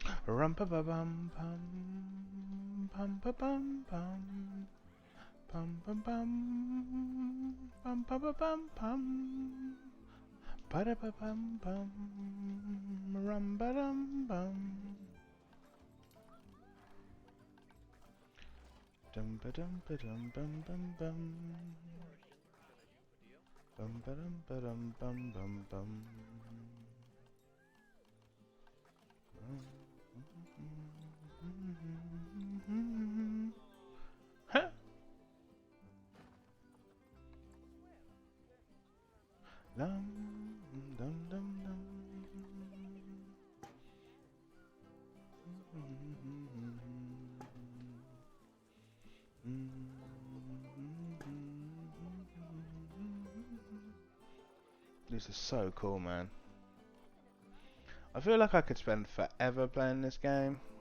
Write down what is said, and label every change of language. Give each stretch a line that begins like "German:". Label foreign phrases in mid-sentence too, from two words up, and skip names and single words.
English: Rum pa ba bum pum pa bum pum pum pa ba bum pum pa da ba bum pum rum ba dum bum dum ba dum bum bum bum bum ba dum bum bum bum. Huh? Dum dum dum dum. This is so cool, man. I feel like I could spend forever playing this game.